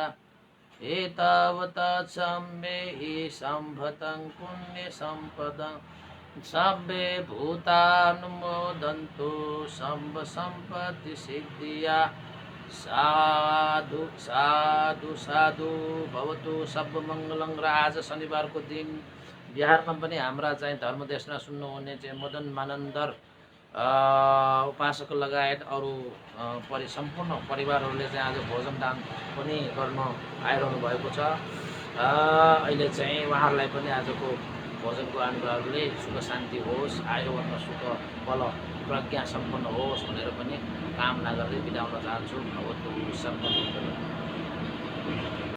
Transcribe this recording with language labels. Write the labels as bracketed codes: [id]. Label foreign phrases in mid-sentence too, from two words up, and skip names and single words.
[pi] एतावता सम्मेहि सम्भतं पुण्यसम्पदं सर्वे भूतानुमोदन्तु सर्व सम्पत्तिसिद्धिया। साधु साधु साधु भवतु सर्वमङ्गलं। [ne] र आज शनिबारको दिन बिहारमा पनि हाम्रा चाहिँ धर्मदेशना सुन्नुहुने चाहिँ मदन मानन्दर उपासक लगायत अरू सम्पूर्ण परिवारहरूले चाहिँ आज भोजन दान पनि गर्न आइरहनु भएको छ। अहिले चाहिँ उहाँहरूलाई पनि आजको भोजनको अनुग्रहले सुख शान्ति होस्, आयु वर्ण सुख बल प्रज्ञा सम्पन्न होस् भनेर पनि कामना गर्दै बिदा हुन चाहन्छु। [pi] भवतु सर्वमङ्गलम्।